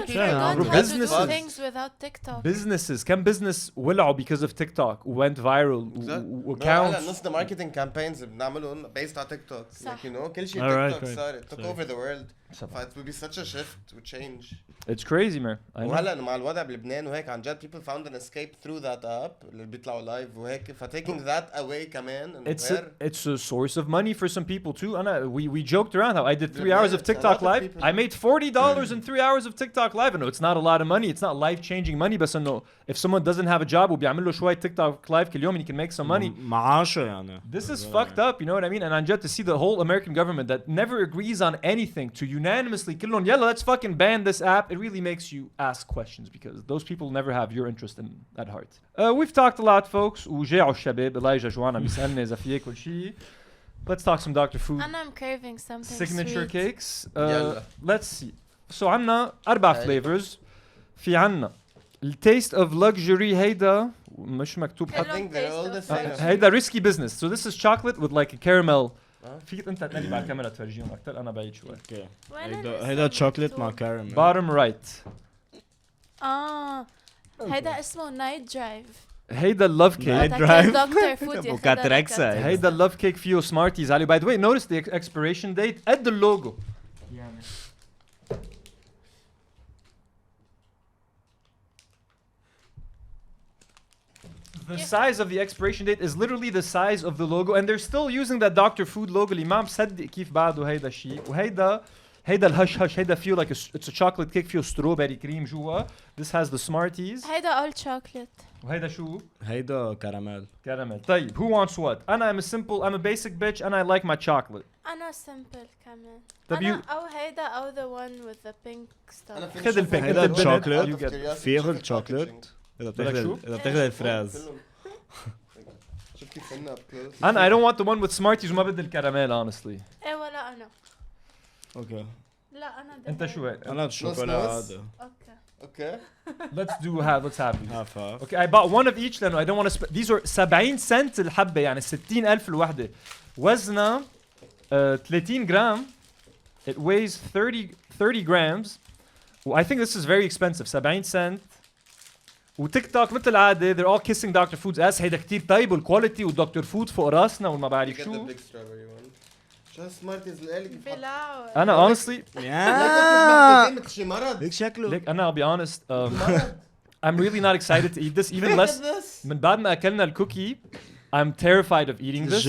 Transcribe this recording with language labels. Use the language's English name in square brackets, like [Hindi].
[English] people people forgot bro, how to businesses. do things without TikTok. Businesses [Arabic] كم [English] business [Arabic] ولعوا [English] because of TikTok went viral accounts. [Arabic] نص [English] the marketing campaigns [Arabic] بنعملهم [English] based on TikTok. Like you know [Arabic] كل شيء [English] TikTok [Arabic] صار [English] took over the world. It will be such a shift to change. It's crazy man. [Arabic] وهلا مع الوضع بلبنان وهيك عن جد [English] people found an escape through that app [Arabic] اللي بيطلعوا لايف وهيك [English] taking that away [Arabic] كمان. [English] It's a source of money for some people too. We joked around how I did 3 hours of TikTok live. I made $40 in 3 hours of TikTok live. I know it's not a lot of money. It's not life-changing money. But I know if someone doesn't have a job [Arabic] وبيعمل له شوية [English] TikTok live [Arabic] كل يوم [English] and he can make some money. [Arabic] معاشه يعني. [English] This is fucked up. You know what I mean? And I'm just to see the whole American government that never agrees on anything to unanimously [Arabic] كلهم يلا [English] let's fucking ban this app. It really makes you ask questions because those people never have your interest at heart. We've talked a lot, folks. [Arabic] وجاعوا الشباب الله يجا جوانا بيسألني إذا في كل شيء. [English] Let's talk some Dr. Food. And I'm craving something signature sweet. cakes. Let's see. So [Arabic] عنا [English] 4 flavors. في عنا taste of luxury هيدا مش مكتوب هيدا risky business. So this is chocolate with like a caramel. [Arabic] فيك انت تقلب على الكاميرا تفرجيهم اكثر انا بعيد شوي. اوكي. هيدا chocolate مع caramel. [English] Bottom right. [Arabic] هيدا اسمه night drive. هيدا love cake. [English] Night drive. [Arabic] وكاتريكسا. [English] هيدا love cake فيه smarties عليه. By the way, notice the expiration date [Arabic] قد اللوجو. [English] The size of the expiration date is literally the size of the logo and they're still using that Dr. [Arabic] Food logo اللي ما مصدق كيف بعده هيدا الشيء. وهيدا الهش هيدا فيه [English] like it's a chocolate cake [Arabic] فيه [English] strawberry cream [Arabic] جوا. [English] This has the smarties. [Arabic] هيدا all chocolate. وهيدا شو؟ هيدا caramel. طيب [English] who wants what? I'm a basic bitch and I like my chocolate. [Arabic] أنا simple كمان. أنا أو هيدا أو [English] the one with the pink stuff. [Arabic] خذ البينك. هيدا chocolate. فيه chocolate. إذا بتاخذ الفراز. شوف كيف فينا بكلوز. [English] I don't want the one with smarties [Arabic] وما بدي الكراميل [English] honestly. [Arabic] إيه ولا أنا. اوكي. لا أنا أنت شو هيك؟ أنا الشوكولاتة. [English] Okay. Let's have these. Half. Okay, I bought one of each [Arabic] لأنه [English] I don't want to these are 70 [Arabic] سنت الحبة يعني 60,000 الوحدة. وزنها 30 جرام. [English] It weighs 30 grams. I think this is very expensive. [Arabic] 70 سنت. وتيك توك مثل العادة [English] they're all kissing Dr. Food's ass. [Arabic] هيدا كتير طيب والكواليتي ودكتور فود فوق راسنا وما بعرف شو. شو سمارتيز الالي كيف أنا honestly هيك شكله. أنا [English] I'll be honest I'm really not excited to eat this even less [Arabic] من بعد ما أكلنا الكوكي [English] I'm terrified of eating this.